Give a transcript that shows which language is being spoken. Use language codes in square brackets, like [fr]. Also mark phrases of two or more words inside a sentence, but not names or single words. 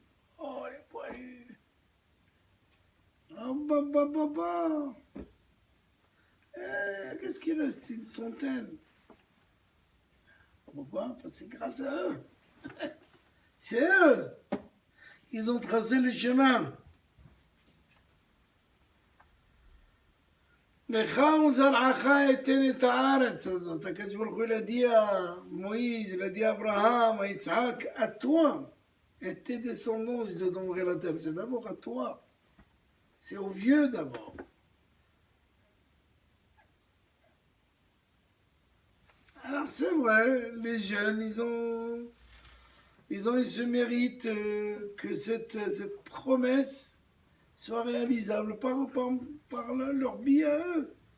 [fr] Oh, les poilus. Oh, bah. Qu'est-ce qu'il reste? Une centaine. Pourquoi? Parce que c'est grâce à eux. C'est eux. Ils ont tracé le chemin. [he] לך ולזרעך אתן את הארץ הזאת. הקדוש ברוך הוא [fr] l'a dit à Moïse, il a dit à Abraham, à Isaac, à toi et tes descendants, je te donnerai la terre. C'est d'abord à toi. C'est aux vieux d'abord. Alors c'est vrai, les jeunes, ils se méritent que cette promesse soit réalisable par leur biais à eux.